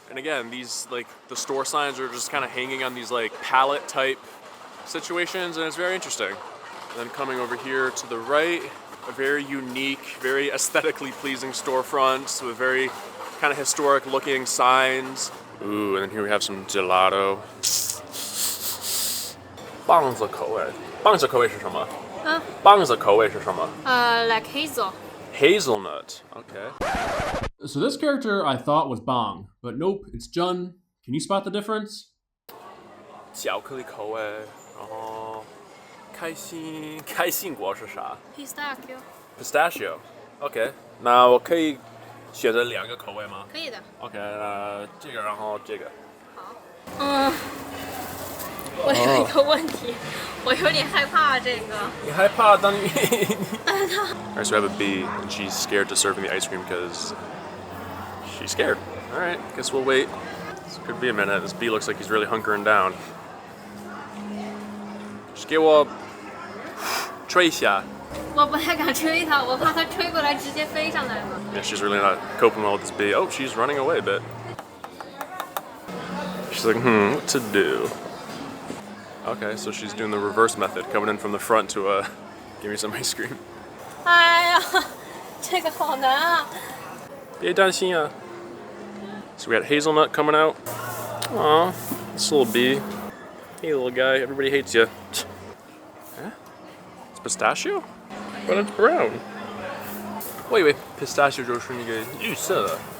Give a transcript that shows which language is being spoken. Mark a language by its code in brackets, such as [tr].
[en] And again, these, like, the store signs are just kind of hanging on these, like, pallet type situations, and it's very interesting. And then coming over here to the right, a very unique, very aesthetically pleasing storefront with very kind of historic looking signs. Ooh, and then here we have some gelato. [zh] 棒子口味，棒子口味是什么？棒子口味是什么？ [en] like hazel. Hazelnut. Okay. So this character I thought was Bang, but nope, it's Jun. Can you spot the difference? [zh] 巧克力口味，然后开心果是啥 [en] Pistachio. ？Pistachio. [zh] OK， 那我可以选择2个口味吗？可以的。 OK， 这个，然后这个。好。我有一个问题，我有点害怕这个。你害怕当你 [en] Alright, so we have a bee, and she's scared to serve me the ice cream because she's scared. Alright, guess we'll wait. This could be a minute. This bee looks like he's really hunkering down. Just 给我吹一下。 [zh] 我不太敢吹它，我怕它吹过来直接飞上来了。 [en] Yeah, she's really not coping well with this bee. Oh, she's running away a bit. She's like, what to do? Okay, so she's doing the reverse method, coming in from the front to give me some ice cream. [zh] 哎呀，这个好难啊！别担心啊。 [en] So we got hazelnut coming out. Aw, this little bee. Hey, little guy, everybody hates you. Huh? It's pistachio? But it's brown. [zh] 我以为 pistachio 就是那个绿色的。